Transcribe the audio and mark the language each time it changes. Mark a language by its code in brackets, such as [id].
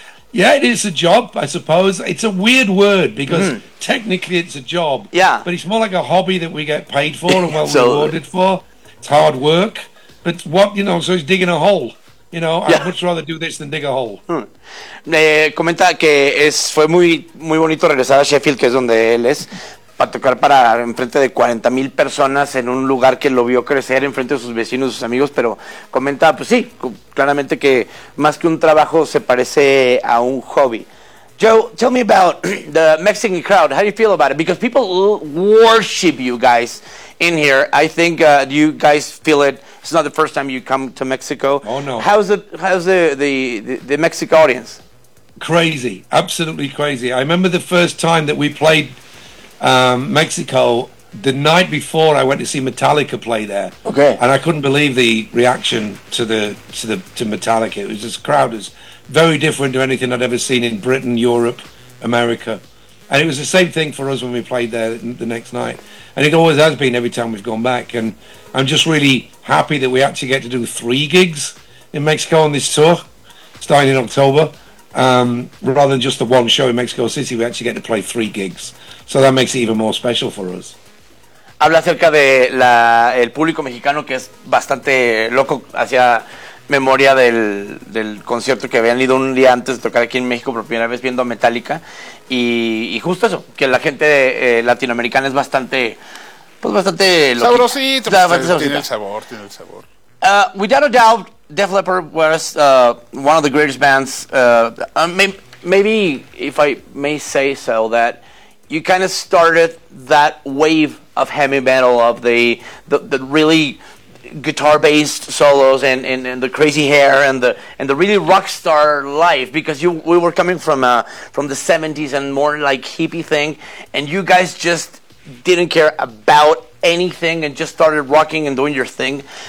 [en] Yeah, it is a job, I suppose. It's a weird word because technically it's a job. Yeah. But it's more like a hobby that we get paid for and well rewarded for. It's hard work. But what, you know, so it's digging a hole. You know, I'd much rather do this than dig a hole. [es] Me comenta que fue muy, muy bonito regresar a Sheffield, que es donde él es, para tocar para enfrente de 40,000 personas en un lugar que lo vio crecer enfrente de sus vecinos, sus amigos, pero comenta, pues sí, claramente que más que un trabajo se parece a un hobby. [en] Joe, tell me about the Mexican crowd. How do you feel about it? Because people worship you guys in here. I think you guys feel it. It's not the first time you come to Mexico. Oh, no. How's the Mexican audience? Crazy. Absolutely crazy. I remember the first time that we played Mexico, the night before I went to see Metallica play there. Okay. And I couldn't believe the reaction to Metallica. It was just crowd as... very different to anything I'd ever seen in Britain, Europe, America. And it was the same thing for us when we played there the next night. And it always has been every time we've gone back. And I'm just really happy that we actually get to do 3 gigs in Mexico on this tour, starting in October. Rather than just the 1 show in Mexico City, we actually get to play 3 gigs. So that makes it even more special for us. [es] Habla acerca de el público mexicano, que es bastante loco hacia... memoria del concierto que habían ido un día antes de tocar aquí en México por primera vez viendo Metallica y justo eso, que la gente latinoamericana es bastante pues bastante sabrosito, tiene el sabor. [en] Without a doubt, Def Leppard was one of the greatest bands. Maybe if I may say so, that you kind of started that wave of heavy metal, of the really guitar-based solos and the crazy hair and the really rock star life, because we were coming from the 70s and more like hippie thing, and you guys just didn't care about anything and just started rocking and doing your thing.